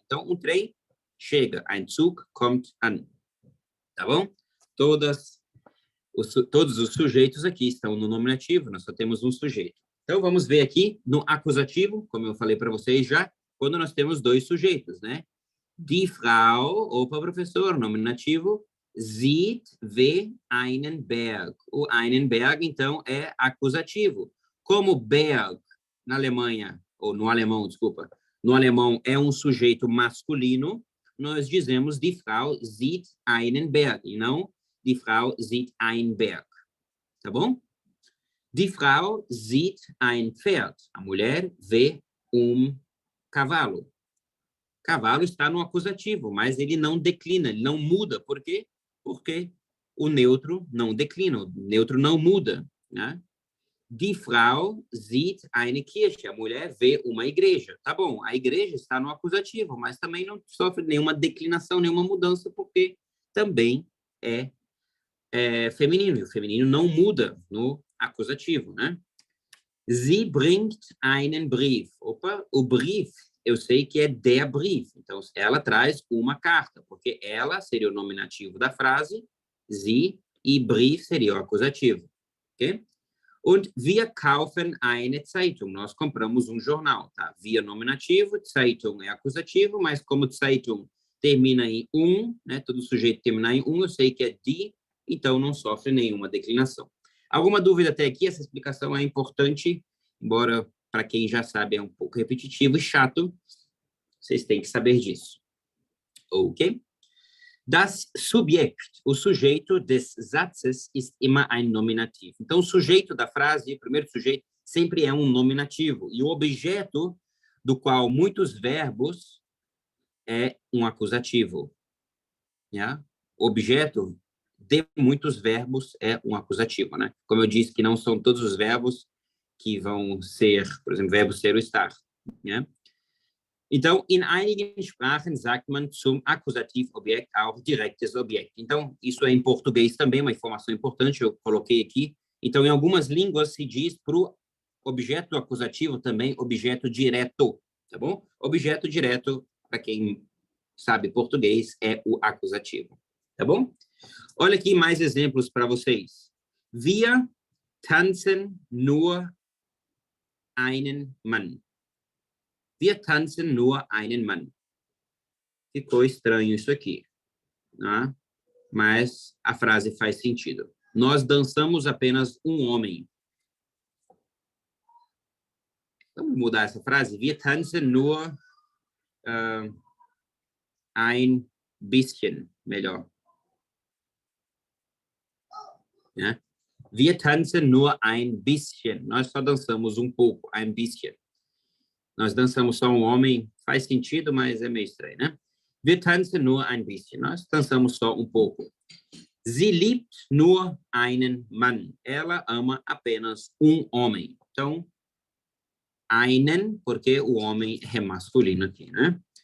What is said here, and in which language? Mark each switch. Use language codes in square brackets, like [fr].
[pt] Então, um trem chega. [de] Ein Zug kommt an. [pt] Tá bom? Todos os sujeitos aqui estão no nominativo, nós só temos um sujeito. Então, vamos ver aqui no acusativo, como eu falei para vocês já, quando nós temos dois sujeitos, né? [de] Die Frau, [pt] opa, professor, nominativo, [de] sieht, [pt] vê [de] einen Berg. [pt] O einen Berg, então, é acusativo. Como Berg, na Alemanha, ou no alemão, desculpa, no alemão é um sujeito masculino, nós dizemos [de] die Frau sieht einen Berg, [pt] e não [de] die Frau sieht ein Berg. [pt] Tá bom? [de] Die Frau sieht ein Pferd. [pt] A mulher vê cavalo. Cavalo está no acusativo, mas ele não declina, ele não muda. Por quê? Porque o neutro não declina, o neutro não muda, né? [de] Die Frau sieht eine Kirche. [pt] A mulher vê uma igreja. Tá bom, a igreja está no acusativo, mas também não sofre nenhuma declinação, nenhuma mudança, porque também é feminino. E o feminino não muda no acusativo, né? [de] Sie bringt einen Brief. [pt] Opa, o brief, eu sei que é der Brief. Então, ela traz uma carta, porque ela seria o nominativo da frase, sie, e Brief seria o acusativo. Ok? [de] Und wir kaufen eine Zeitung. [pt] Nós compramos um jornal, tá? Wir nominativo, Zeitung é acusativo, mas como Zeitung termina em né? Todo sujeito termina em eu sei que é die, então não sofre nenhuma declinação. Alguma dúvida até aqui? Essa explicação é importante, embora para quem já sabe é um pouco repetitivo e chato, vocês têm que saber disso. Ok? [de] Das Subjekt, [pt] o sujeito [de] des Satzes ist immer ein Nominativ. [pt] Então, o sujeito da frase, o primeiro sujeito, sempre é um nominativo. E o objeto do qual muitos verbos é um acusativo. Yeah? O objeto de muitos verbos é um acusativo, né? Como eu disse, que não são todos os verbos que vão ser, por exemplo, verbo ser ou estar, né? [de] Então, in einigen Sprachen sagt man zum Akkusativobjekt auch direktes Objekt. [pt] Então, isso é em português também, uma informação importante, eu coloquei aqui. Então, em algumas línguas se diz para o objeto acusativo também objeto direto, tá bom? Objeto direto, para quem sabe português, é o acusativo, tá bom? Olha aqui mais exemplos para vocês. [de] Wir tanzen nur einen Mann. Wir tanzen nur einen Mann. [pt] Ficou estranho isso aqui, né? Mas a frase faz sentido. Nós dançamos apenas um homem. Vamos mudar essa frase? [de] Wir tanzen nur ein bisschen. Melhor. Né? Wir tanzen nur ein bisschen. [pt] Nós só dançamos um pouco, [de] ein bisschen. [pt] Nós dançamos só um homem, faz sentido, mas é meio estranho, né? [de] Wir tanzen nur ein bisschen. [pt] Nós dançamos só um pouco. [de] Sie liebt nur einen Mann. [pt] Ela ama apenas um homem. Então, einen, porque o homem é masculino aqui, né?